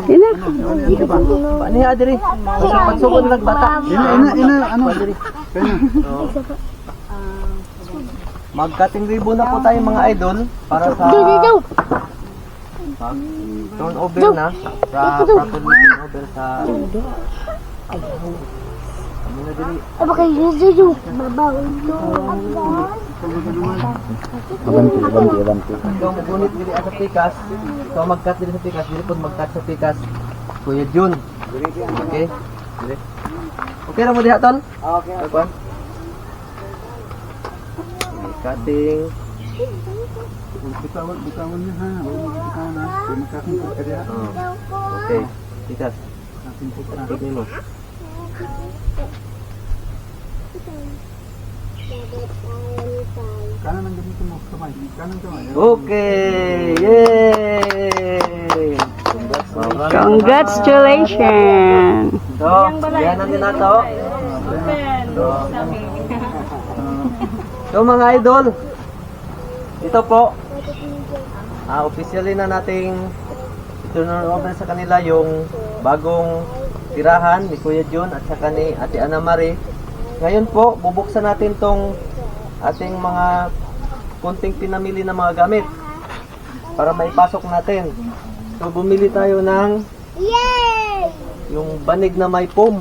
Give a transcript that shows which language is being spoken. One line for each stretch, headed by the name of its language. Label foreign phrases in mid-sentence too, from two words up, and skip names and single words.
Filipino: Ano ba?
Cebuano: Paano ya diri? Sa pagsugod ng bata.
Filipino: Ano? Kaya. Mag-
English: cutting ribbon
Filipino: na po tayo mga idol para sa pag turnover na sa
English: proper turnover
Filipino: sa kami na diri.
Cebuano: Abanti. Ikaw magunit diri sa pikas. Ikaw mag-cut diri sa pikas. Diri po mag-cut sa pikas. Kuya Jun. Okay? Diri. Okay ra mo diha tol?
English: Okay. Cutting.
Filipino: Bitawan niya ha. Huwag mo bitawan ha.
Cebuano: Kung makakampot ka diha.
Filipino: Okay. Pikas. Tignan mo. Kanan ang gamitin mo. Kamay. Kanan kamay.
English: Okay! Yay! Congratulations!
Filipino: So, yan natin na to. So mga idol, ito po, officially na nating
English: turn over
Filipino: sa kanila yung bagong tirahan ni Kuya Jun at saka ni Ate Ana Marie. Ngayon po, bubuksan natin tong ating mga kunting pinamili na mga gamit para maipasok natin. So bumili tayo ng yung banig na may foam.